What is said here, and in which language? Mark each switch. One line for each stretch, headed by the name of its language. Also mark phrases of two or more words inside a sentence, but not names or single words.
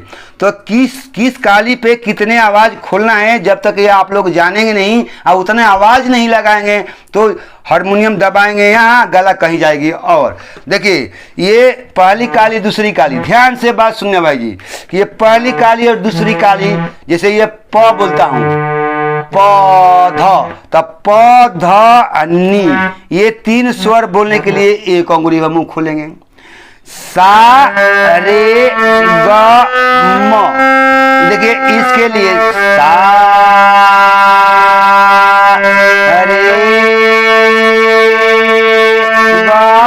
Hindi: तो किस काली पे कितने आवाज़ खोलना है, जब तक ये आप लोग जानेंगे नहीं और उतने आवाज़ नहीं लगाएंगे तो हारमोनियम दबाएंगे यहाँ, गला कहीं जाएगी। और देखिए ये पहली काली दूसरी काली, ध्यान से बात सुनने भाई जी, कि ये पहली काली और दूसरी काली, जैसे ये प बोलता हूँ प ध, तब प ध नी, ये 3 स्वर बोलने के लिए एक अंगुली का मुंह खोलेंगे। सा रे ग म, देखिए इसके लिए सा रे ग